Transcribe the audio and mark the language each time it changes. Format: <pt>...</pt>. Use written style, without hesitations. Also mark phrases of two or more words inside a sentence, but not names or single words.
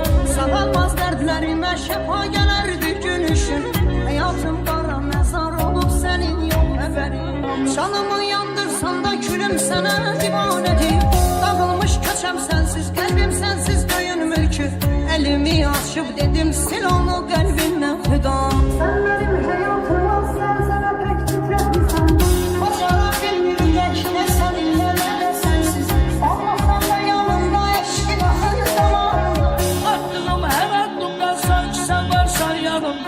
<az>Sağalmaz dərdlərimə şəfa gələrdi gülüşün. Həyatım qara məzar olub sənin yox xəbərim. Canımı yandırsan da külüm sənə divanədir. Dağılmış köçəm sənsiz, qəlbim sənsiz döyünmür ki. Əlimi açıb dedim sil onu qəlbimdən xüda.</az> <tr>Sen benim hayatım olsan sana pek titretmişsen.</tr> <az>Bacara bilmirək nə səninlə nə də sənsiz. Olmasan da yanımda eşqin axır zamanında. Attığım hər addımda sanki sən varsan yanımda.</az>